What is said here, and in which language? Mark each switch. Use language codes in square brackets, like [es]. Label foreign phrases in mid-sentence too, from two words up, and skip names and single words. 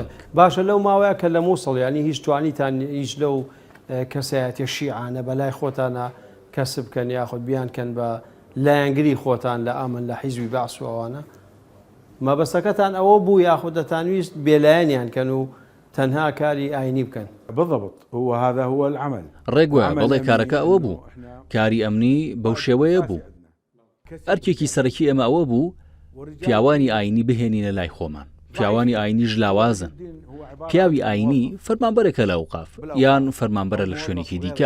[ckb] باشە لەو ماوەیە کە لە مووسڵ ینی هیچ توانیتان هیچ لەو کەسایەتی شیعانە بەلای خۆتانە کەسب بکەن یاخود بیانکەن بە لایەنگری خۆتان لە ئامن لە حیزبی بەعس و ئەوانە؟ مەبەستەکەتان ئەوە بوو یاخود دەتانویست بێلایەنیان کەن و تەنها کاری ئاینی بکەن؟ [ar] بالضبط هو هذا هو العمل. [ckb] ڕێگوە بەڵێ کارەکە ئەوە بوو. کاری ئەمنی بەو شێوەیە بوو. ئەرکێکی سەرەکی ئەمە ئەوە بوو پیاوانی ئاینی بهێنینە لای خۆمان. پیاوانی ئاینی ژلاوازن. پیاوی ئاینی فەرمانبەرێکە لە ئەوقاف یان فەرمانبەرە لە شوێنێکی دیکە.